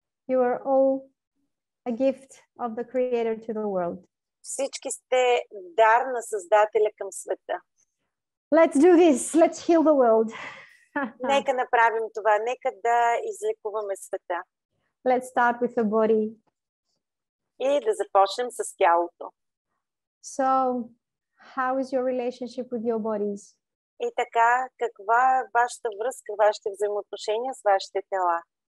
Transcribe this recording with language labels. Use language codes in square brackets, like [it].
[en] You are all a gift of the Creator to the world. [bg] Всички сте дар на Създателя към света. [en] Let's do this. Let's heal the world. [bg] Нека направим това. Нека да излекуваме света. [en] Let's start with the body. [bg] И да започнем с тялото. [en] So, how is your relationship with your bodies? [bg] И така, каква е вашата връзка, вашите взаимоотношения с вашите тела?